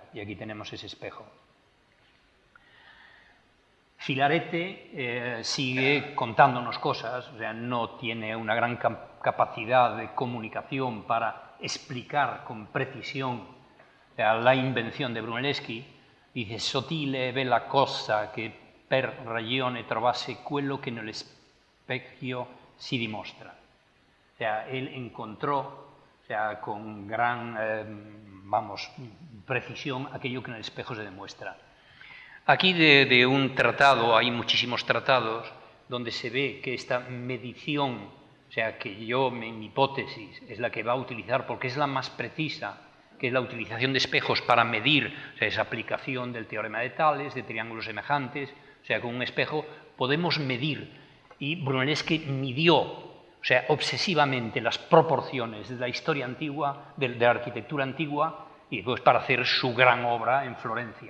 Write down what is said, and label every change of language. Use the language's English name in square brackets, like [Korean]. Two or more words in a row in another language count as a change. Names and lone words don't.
[Spanish] Y aquí tenemos ese espejo. Filarete sigue contándonos cosas, o sea, no tiene una gran capacidad de comunicación para explicar con precisión, o sea, la invención de Brunelleschi. [Italian] Dice, sottile bella cosa che per ragione trovasse quello che nello specchio si dimostra. [Spanish] O sea, él encontró, o sea, con gran, precisión aquello que en el espejo se demuestra. Aquí de un tratado, hay muchísimos tratados, donde se ve que esta medición, o sea, que yo, mi hipótesis, es la que va a utilizar, porque es la más precisa, que es la utilización de espejos para medir, o sea, esa aplicación del teorema de Tales, de triángulos semejantes, o sea, con un espejo podemos medir, y Brunelleschi midió, o sea, obsesivamente las proporciones de la historia antigua, de la arquitectura antigua, y después para hacer su gran obra en Florencia.